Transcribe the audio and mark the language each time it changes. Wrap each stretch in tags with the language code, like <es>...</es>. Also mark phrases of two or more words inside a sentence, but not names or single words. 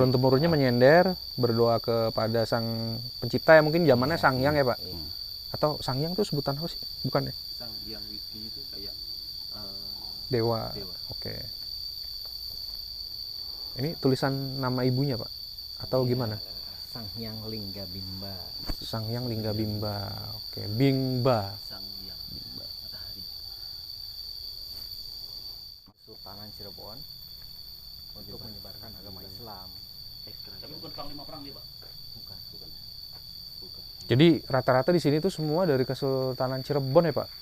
<id>turun-temurunnya menyender, berdoa kepada Sang Pencipta ya, mungkin zamannya Sang Hyang ya, Pak. Atau Sang Hyang itu sebutan apa sih? Bukan ya? Sang Hyang Widi itu kayak Dewa. Dewa. Oke. Ini tulisan nama ibunya, Pak? Atau gimana? Sang Hyang Linggabimba. Sang Hyang Lingabimba. Oke, Bingba. Sang Hyang Matahari. Sultanan Cirebon untuk menyebarkan agama Islam. Tapi bukan panglima perang dia Pak. Bukan. Jadi rata-rata di sini tuh semua dari Kesultanan Cirebon ya, Pak?</id>